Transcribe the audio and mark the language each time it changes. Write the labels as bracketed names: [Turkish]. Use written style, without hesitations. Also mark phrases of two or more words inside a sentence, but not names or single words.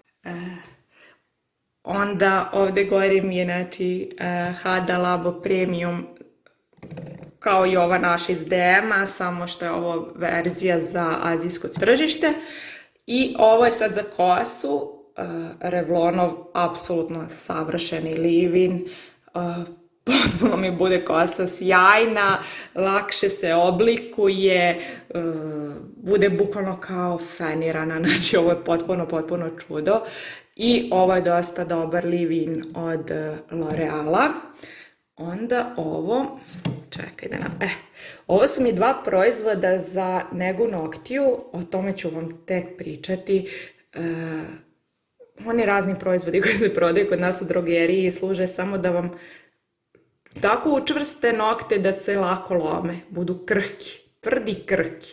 [Serbian] Onda ovde gore mi je znači Hada Labo Premium, kao i ova naša iz DM-a, samo što je ovo verzija za azijsko tržište. I ovo je sad za kosu, Revlonov apsolutno savršeni leave-in. Potpuno mi bude kosa sjajna, lakše se oblikuje, bude bukvalno kao fenirana, znači ovo je potpuno čudo. I ovo je dosta dobar leave-in od L'Oreala. Onda ovo, čekaj da nam, ovo su mi 2 proizvoda za negu noktiju, o tome ću vam tek pričati. Oni razni proizvodi koji se prodaju kod nas u drogeriji služe samo da vam tako učvrste nokte da se lako lome, budu krhki, tvrdi krhki.